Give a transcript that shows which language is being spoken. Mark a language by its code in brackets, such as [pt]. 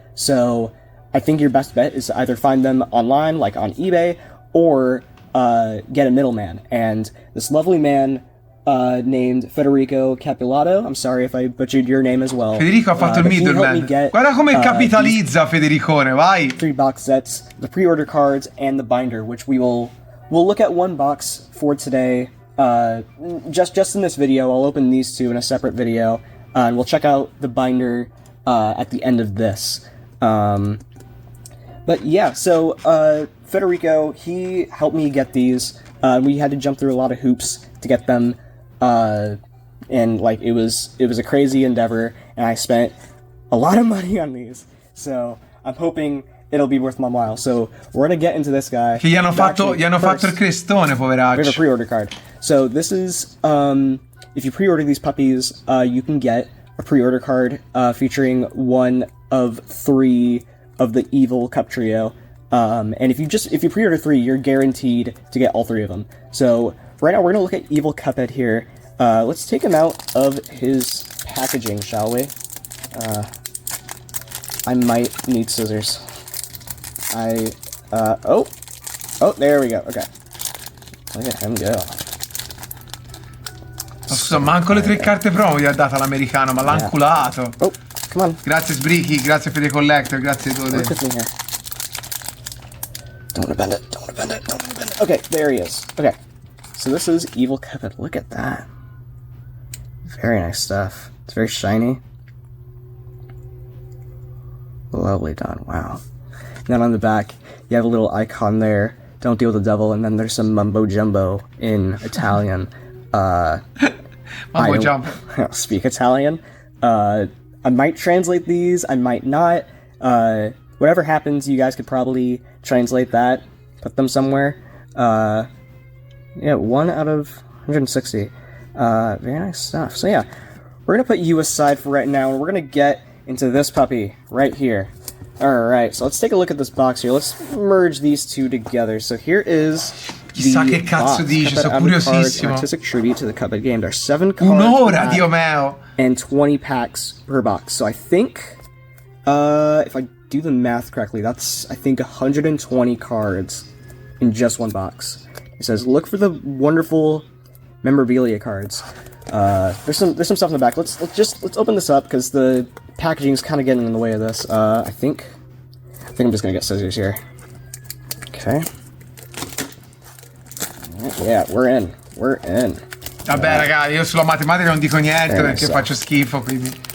[en] So I think your best bet is to either find them online, like on eBay, or get a middleman. And this lovely man named Federico Capulato, I'm sorry if I butchered your name as well. [it] Federico ha fatto il middleman. Guarda come capitalizza Federicone, vai! [en] 3 box sets, the pre-order cards, and the binder, which we'll look at one box for today. Just in this video, I'll open these two in a separate video, and we'll check out the binder at the end of this. But yeah, so Federico, he helped me get these. We had to jump through a lot of hoops to get them, and like it was a crazy endeavor, and I spent a lot of money on these. So I'm hoping it'll be worth my while. So we're gonna get into this guy. [it] Che gli hanno fatto il crestone, poveracci. [en] We have a pre-order card. So this is, if you pre-order these puppies, you can get a pre-order card featuring one of 3 of the evil Cup Trio. And if you pre-order 3, you're guaranteed to get all 3 of them. So right now we're gonna look at Evil Cuphead here. Let's take him out of his packaging, shall we? I might need scissors. Oh, there we go. Okay. Look at him go. [it] Scusa, manco le 3 carte promo gli ha data l'americano, ma l'ha inculato. [en] Oh, come on. [it] Grazie Sbrichi, grazie Fede Collector, grazie Dode. [en] Don't want to bend it, don't want to bend it, don't want to bend it. Okay, there he is. Okay, so this is Evil Cuphead. Look at that. Very nice stuff. It's very shiny. Lovely done, wow. And then on the back, you have a little icon there. Don't deal with the devil, and then there's some mumbo jumbo in Italian. Mumbo jumbo. I don't speak Italian. I might translate these, I might not. Whatever happens, you guys could probably translate that, put them somewhere. Yeah, 1 out of 160. Very nice stuff. So yeah, we're gonna put you aside for right now, and we're gonna get into this puppy right here. Alright, so let's take a look at this box here. Let's merge these two together. So here is [it] Chissà che cazzo dice, sono curiosissimo. [en] Artistic tribute to the Cuphead game. There are 7 cards. [it] Un'ora, Dio mio! [en] And 20 packs per box. So I think, if I do the math correctly, that's, I think, 120 cards in just one box. It says, look for the wonderful memorabilia cards. There's some stuff in the back. Let's open this up because the packaging is kind of getting in the way of this. I think I'm just gonna get scissors here. Okay. Yeah, we're in. [it] Vabbè, raga, io sulla matematica non dico niente perché faccio schifo, quindi.